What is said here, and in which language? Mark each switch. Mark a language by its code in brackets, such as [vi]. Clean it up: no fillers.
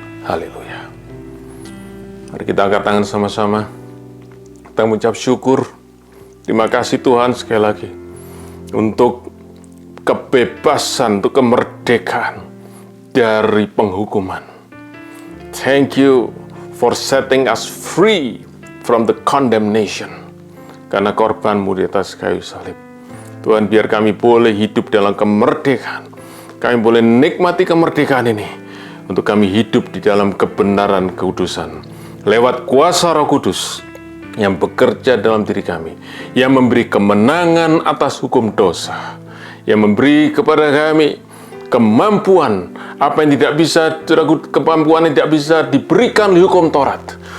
[id] Haleluya. Mari kita angkat tangan sama-sama. Kita mengucap syukur. Terima kasih Tuhan sekali lagi untuk kebebasan, untuk kemerdekaan dari penghukuman. [en] Thank you for setting us free from the condemnation. [id] Karena korban-Mu di atas kayu salib. Tuhan, biar kami boleh hidup dalam kemerdekaan. Kami boleh nikmati kemerdekaan ini untuk kami hidup di dalam kebenaran kekudusan. Lewat kuasa Roh Kudus yang bekerja dalam diri kami, yang memberi kemenangan atas hukum dosa, yang memberi kepada kami kemampuan apa yang tidak bisa, kemampuan yang tidak bisa diberikan di hukum Taurat.